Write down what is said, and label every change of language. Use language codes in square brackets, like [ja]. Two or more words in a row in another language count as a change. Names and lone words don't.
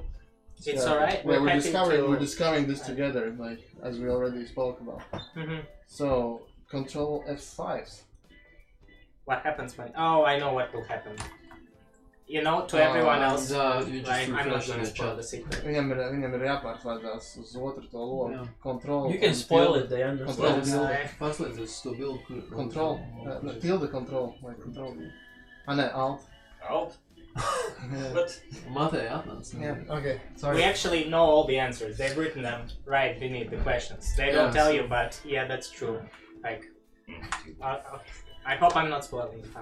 [en] It's alright. We're discovering this together, like as we already spoke about. So Control F5. What happens when? Oh, I know what will happen. You know, to everyone else, like, I'm not gonna spoil the secret. [lv] Viņam ir jāpārslēdzās uz otru to logu. [en] Control. You can spoil it, they understand. [lv] Pārslēdzies to bildu, kur... [en] Control. Tilde control. Like control. Ne, alt. Alt? But yeah, okay, sorry. We actually know all the answers. They've written them right beneath the questions. They don't tell you, but yeah, that's true. Like, I hope I'm not spoiling it.